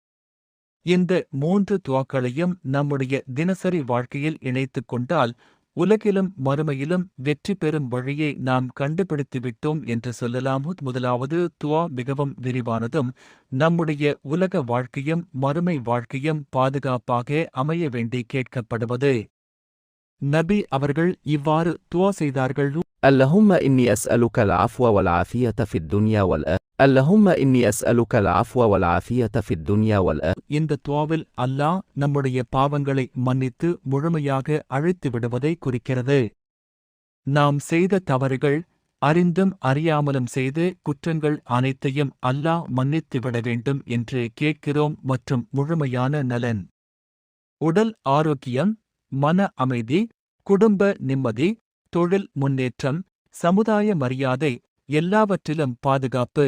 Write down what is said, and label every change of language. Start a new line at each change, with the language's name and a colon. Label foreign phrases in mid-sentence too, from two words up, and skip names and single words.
Tamil: இந்த 3 துஆக்களையும் நம்முடைய தினசரி வாழ்க்கையில் இணைத்துக் கொண்டால் உலகிலும் மறுமையிலும் வெற்றி பெறும் வழியை நாம் கண்டுபிடித்துவிட்டோம் என்று சொல்லலாம். முதலாவது துஆ மிகவும் விரிவானதும், நம்முடைய உலக வாழ்க்கையும் மறுமை வாழ்க்கையும் பாதுகாப்பாக அமைய வேண்டி கேட்கப்படுவது. நபி அவர்கள் இவ்வாறு துஆ செய்தார்கள்.
Arabic: اللهم إني أسألك العفو والعافية في الدنيا والآخرة. اللهم إني أسألك العفو والعافية في الدنيا والآخرة.
Tamil: இந்த துஆவில் அல்லாஹ் நம்முடைய பாவங்களை மன்னித்து முழுமையாக அழித்து விடுவதை குறிக்கிறது. நாம் செய்த தவறுகள், அறிந்தும் அறியாமலும் செய்த குற்றங்கள் அனைத்தையும் அல்லாஹ் மன்னித்துவிட வேண்டும் என்று கேட்கிறோம். மற்றும் முழுமையான நலன், உடல் ஆரோக்கியம், மன அமைதி, குடும்ப நிம்மதி, தொழில் முன்னேற்றம், சமுதாய மரியாதை, எல்லாவற்றிலும் பாதுகாப்பு.